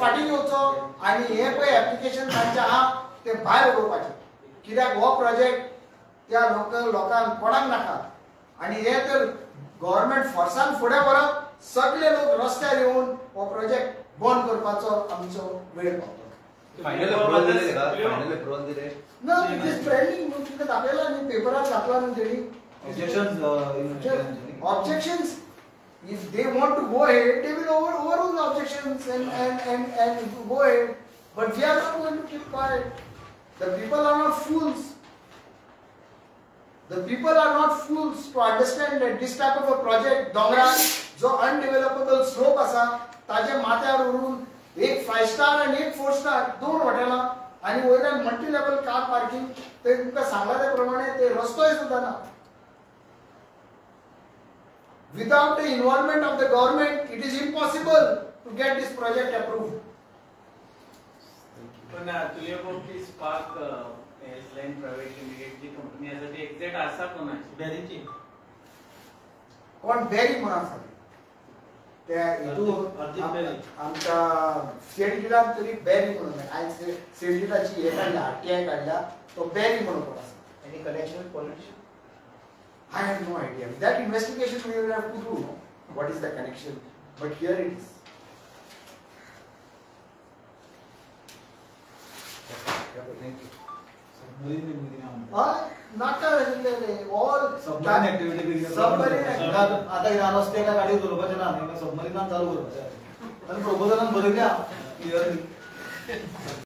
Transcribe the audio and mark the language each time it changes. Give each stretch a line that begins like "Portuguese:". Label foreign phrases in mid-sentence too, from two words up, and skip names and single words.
Konkani: फाटी घेवचो आणि हे पळय ऍप्लिकेशन तांचे आहा ते भायर उडोवपाचे कित्याक हो प्रोजेक्ट त्या लोकांक कोणाक नाका आणि हे तर गव्हर्नमेंट फोर्सान फुडें व्हरप सगळे लोक रस्त्यार येवन हो प्रोजेक्ट बंद करपाचो आमचो वेळ पावतो
English: final approval
Konkani: दिले का
English: final approval
Konkani: दिले
English: ना it is trending
Konkani: तुमकां दाखयला न्ही पेपरार घातला न्ही तेणी
English: objections if they want to go ahead they will overrule the objections and go ahead but we are not going to keep quiet the people are not fools to understand that this type of a project
Konkani: dongaran जो
English: undevelopable slope
Konkani: असा ताजे माथ्यार उरून एक 5 स्टार आणि एक 4 स्टार दोन हॉटेलां आणि वयल्यान
English: multi level car parking
Konkani: ते तुमकां सांगला त्या प्रमाणे ते रस्तोय सुद्दां ना
English: without the involvement of the government it is impossible to get this project approved
Konkani: पण तुले की स्पार्क एसलाइन प्राइवेट लिमिटेड जी कंपनी आसा ती एक्झॅक्ट आसा कोणाची बॅरीची कोण बॅरी म्हणून आसा त्या हितून आमच्या सेंडिलान तरी बॅरी म्हणून आयज सेंडिलाची हे काढल्या आरटीआय काढल्या तो बॅरी म्हणून कोण आसा
English: any connection with politician I have no idea. That investigation we will have to do. What is the connection? But here it is. Not all submarine activity submarine
Konkani: आता ह्या रस्ते काय गाडी उडोवपाचे ना सबमरीनान चालू करपाचे आणि प्रपोजलान बरयल्या क्लियरली